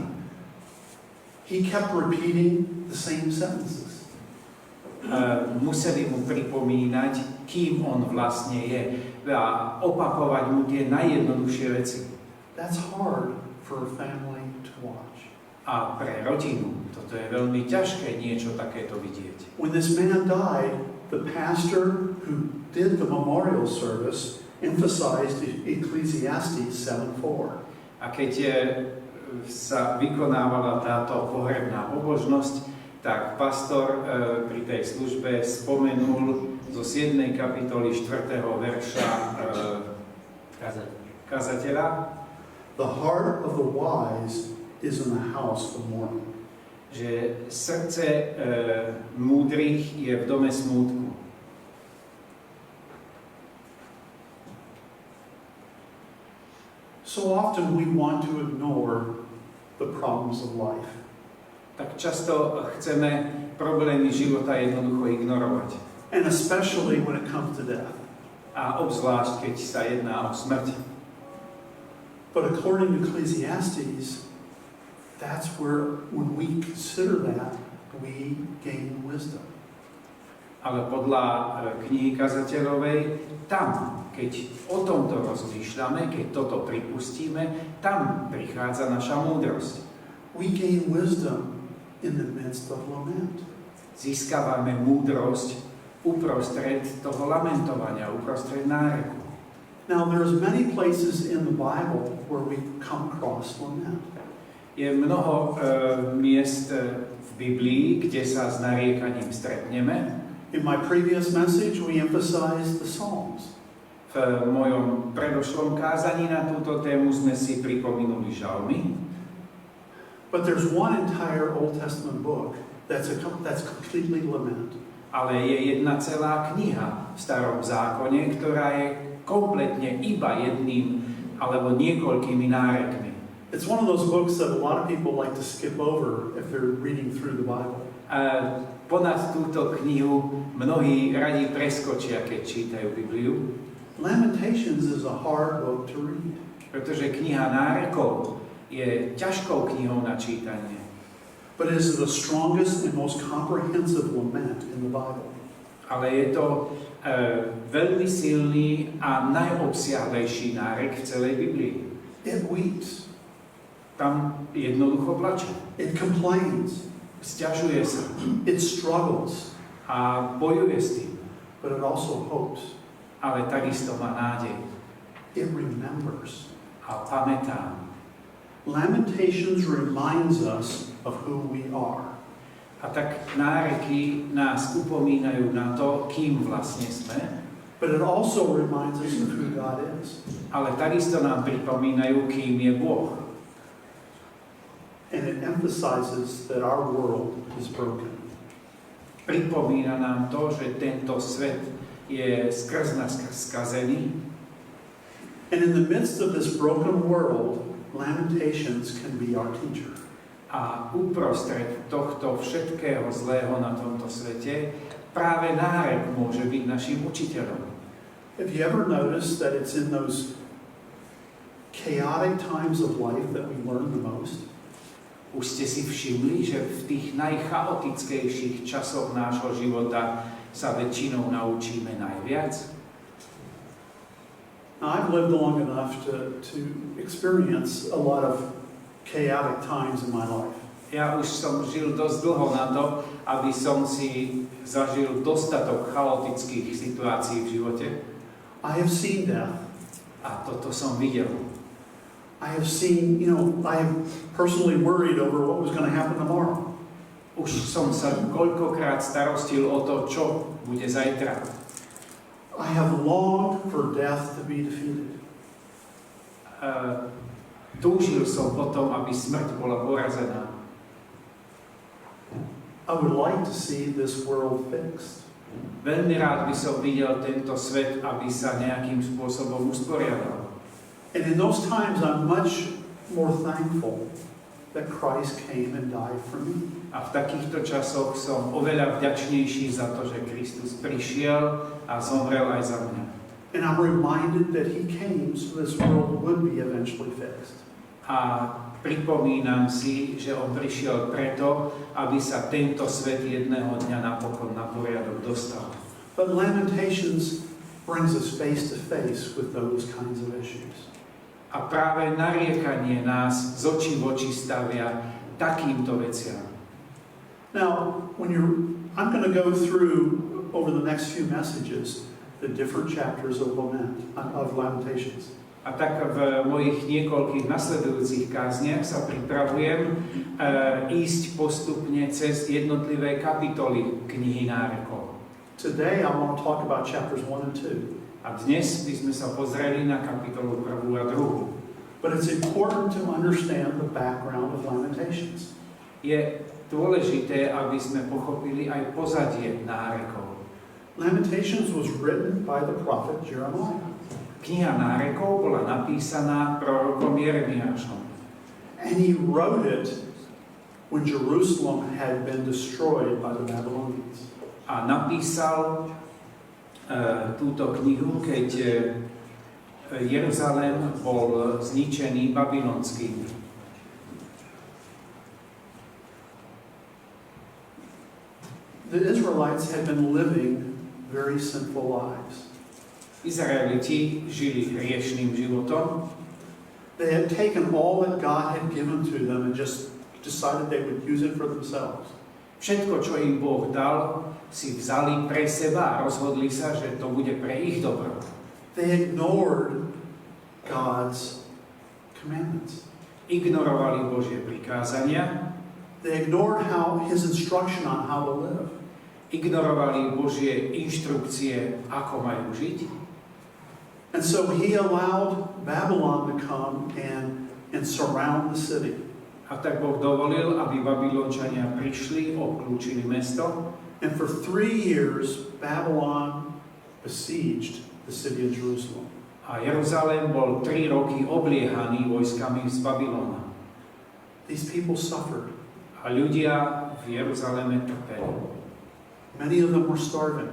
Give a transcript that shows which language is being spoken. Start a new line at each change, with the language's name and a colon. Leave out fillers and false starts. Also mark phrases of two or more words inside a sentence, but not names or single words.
English: He kept repeating the same sentences.
Slovak: Museli mu pripomínať, kým on vlastne je, a opakovať mu tie najjednoduchšie veci.
English: That's hard for a family to watch.
Slovak: A pre rodinu toto je veľmi ťažké niečo takéto vidieť.
English: When this man died, the pastor who did the memorial service emphasized Ecclesiastes 7:4.
Slovak: A keď sa vykonávala táto pohrebná pobožnosť, tak pastor pri tej službe spomenul zo 7. kapitoly 4. verša kazateľa.
English: The heart of the wise is in the house of mourning.
Slovak: Že srdce múdrych je v dome smútku.
English: So often we want to ignore the problems of life.
Slovak: Tak často chceme problémy života jednoducho ignorovať.
English: And especially when it comes to death.
Slovak: A obzvlášť, keď sa jedná o smrť.
English: But according to Ecclesiastes, that's where, when we consider that, we gain wisdom.
Slovak: Ale podľa knihy Kazateľovej, tam, keď o tomto rozmýšľame, keď toto pripustíme, tam prichádza naša múdrosť.
English: We gain wisdom in the midst of lament.
Slovak: Získavame múdrosť uprostred toho lamentovania, uprostred náreku.
English: Now, there's many places in the Bible where we come across lament.
Slovak: Je mnoho miest v Biblii, kde sa s nariekaním stretneme.
English: In my previous message, we emphasized the Psalms.
Slovak: V mojom predošlom kázaní na túto tému sme si pripomenuli žalmy.
English: But there's one entire Old Testament book that's completely lament.
Slovak: Ale je jedna celá kniha v Starom zákone, ktorá je kompletne iba jedným alebo niekoľkými nárekmi.
English: It's one of those books that a lot of people like to skip over if they're reading through the Bible.
Slovak: Ponad túto knihu mnohí radi preskočia, keď čítajú Bibliu.
English: Lamentations is a hard book to read.
Slovak: Pretože kniha nárekov je ťažkou knihou na čítanie.
English: But it is the strongest and most comprehensive lament in the Bible.
Slovak: Ale je to veľmi silný a najobsiahlejší nárek v celej Biblii.
English: It weeps.
Slovak: Tam jednoducho plače.
English: It complains.
Slovak: Sťažuje sa.
English: It struggles.
Slovak: A bojuje s tým.
English: But it also hopes.
Slovak: Ale takisto má nádej.
English: It remembers.
Slovak: A pamätá.
English: Lamentations reminds us of who we are.
Slovak: A tak náreky nás upomínajú na to, kým vlastne sme,
English: but it also reminds us of who God is.
Slovak: ale takisto nám pripomínajú, kým je Boh.
English: And it emphasizes that our world is broken.
Slovak: Pripomína nám to, že tento svet je skrz nás skazený.
English: And in the midst of this broken world, Lamentations can be our teacher.
Slovak: A uprostred tohto všetkého zlého na tomto svete práve nárek môže byť našim učiteľom.
English: Have you ever noticed that it's in those chaotic times of life that we learn the most?
Slovak: Už ste si všimli, že v tých najchaotickejších časoch nášho života sa väčšinou naučíme najviac?
English: Now, I've lived long enough to experience a lot of chaotic times in my life.
Slovak: Ja už som žil dosť dlho na to, aby som si zažil dostatok chaotických situácií v živote.
English: I have seen death.
Slovak: A toto som videl.
English: I have seen, I have personally worried over what was going to happen tomorrow.
Slovak: Už som sa koľkokrát starostil o to, čo bude zajtra.
English: I have longed for death to be defeated.
Slovak: Túžil som potom, aby smrť bola porazená.
English: I would like to see this world fixed.
Slovak: Veľmi rád by som videl tento svet, aby sa nejakým spôsobom usporiadal.
English: And in those times, I'm much more thankful that Christ came and died for me.
Slovak: A v takýchto časoch som oveľa vďačnejší za to, že Kristus prišiel a zomrel aj za mňa.
English: And I'm reminded that He came so this world would be eventually fixed.
Slovak: A pripomínam si, že on prišiel preto, aby sa tento svet jedného dňa napokon na poriadok dostal.
English: But Lamentations brings us face to face with those kinds of issues.
Slovak: A práve nariekanie nás z očí v oči stavia takýmto veciam.
English: Now, I'm going to go through over the next few messages the different chapters of Lamentations.
Slovak: A tak v mojich niekoľkých nasledujúcich kázniach sa pripravujem ísť postupne cez jednotlivé kapitoly knihy Nárekov.
English: Today I want to talk about chapters 1 and 2.
Slovak: A dnes by sme sa pozreli na kapitolu 1 a 2.
English: But it's important to understand the background of Lamentations.
Slovak: Je dôležité, aby sme pochopili aj pozadie Nárekov.
English: Lamentations was written by the prophet Jeremiah.
Slovak: Kniha Nárekov bola napísaná prorokom Jeremiášom.
English: And he wrote it when Jerusalem had been destroyed by the Babylonians.
Slovak: A napísal túto knihu, keď Jeruzalém bol zničený babylonskými.
English: The Israelites had been living very sinful lives.
Slovak: Izraeliti žili hriešným životom.
English: They had taken all that God had given to them and just decided they would use it for themselves.
Slovak: Všetko, čo im Boh dal, si vzali pre seba a rozhodli sa, že to bude pre ich dobro.
English: They ignored God's commandments.
Slovak: Ignorovali Božie prikázania.
English: They ignored His instruction on how to live.
Slovak: Ignorovali Božie inštrukcie, ako majú žiť.
English: And so He allowed Babylon to come and surround the city.
Slovak: A tak Boh dovolil, aby Babylončania prišli, obklúčili mesto.
English: And for 3 years, Babylon besieged the city of Jerusalem.
Slovak: A Jeruzalém bol 3 roky obliehaný vojskami z Babylona.
English: These people suffered.
Slovak: A ľudia v Jeruzaléme trpeli.
English: Many of them were starving.